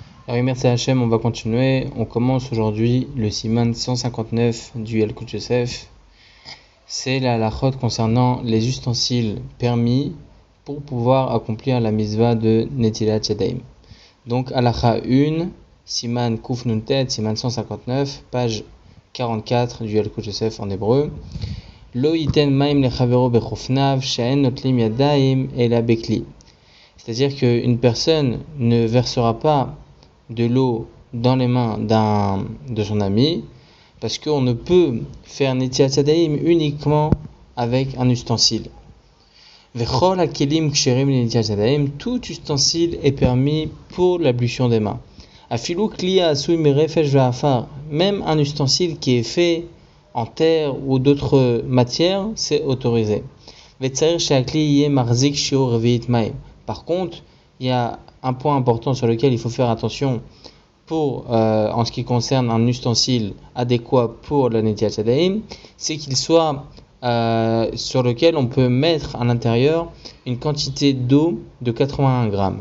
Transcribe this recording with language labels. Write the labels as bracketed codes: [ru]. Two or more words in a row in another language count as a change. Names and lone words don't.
[fr] Oui, merci Hachem, on va continuer. On commence aujourd'hui le siman 159 du Yalkut Yosef. C'est la halachot concernant les ustensiles permis pour pouvoir accomplir la mitzvah de [he] נטילת ידיים. [fr] Donc halacha 1, siman [he] קוף נון טית, [fr] siman 159, page 44 du Yalkut Yosef en hébreu. [he] לא יתן מים לחברו בחפניו שאין נוטלים ידיים אלא בכלי. [fr] C'est-à-dire qu'une personne ne versera pas de l'eau dans les mains de son ami, parce qu'on ne peut faire [he] נטילת ידיים [fr] uniquement avec un ustensile. [he] וכל הכלים כשרים נטילת ידיים, [fr] tout ustensile est permis pour l'ablution des mains. [he] אפילו כלי עשוי מרפש ועפר, [fr] même un ustensile qui est fait en terre ou d'autres matières, c'est autorisé. [he] וצריך שהכלי יהא מחזיק שיעור רביעית מים. [fr] Par contre, il y a un point important sur lequel il faut faire attention en ce qui concerne un ustensile adéquat pour la [he] נטילת ידיים, [fr] c'est qu'il soit sur lequel on peut mettre à l'intérieur une quantité d'eau de 81 grammes.